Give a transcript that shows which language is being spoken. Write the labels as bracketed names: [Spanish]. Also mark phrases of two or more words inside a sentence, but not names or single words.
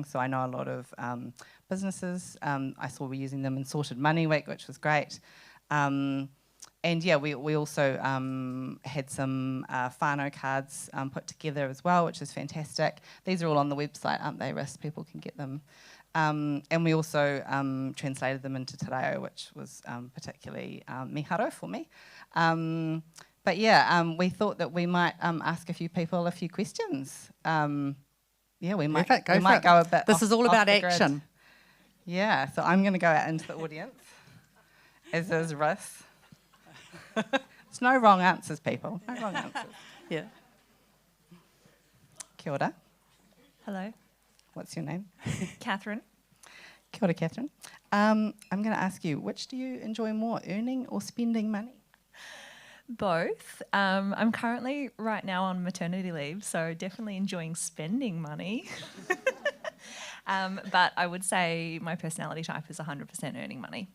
[English] So I know a lot of businesses, I saw we're using them in Sorted Money Week, which was great. And yeah, we also had some whānau cards put together as well, which is fantastic. These are all on the website, aren't they, Riss? People can get them. And we also translated them into [Māori] te reo, [English] which was particularly miharo for me. But yeah, we thought that we might ask a few people a few questions. Yeah, we might go a bit. This is all about action. Grid. Yeah, so I'm going to go out into the audience, as is Riss. There's no wrong answers, people. No wrong answers. Yeah. [Māori] Kia ora. [English] Hello. What's your name? Catherine. [Māori] Kia ora, Catherine. [English] I'm going to ask you, which do you enjoy more, earning or spending money? Both. I'm currently right now on maternity leave, so definitely enjoying spending money. But I would say my personality type is 100% earning money.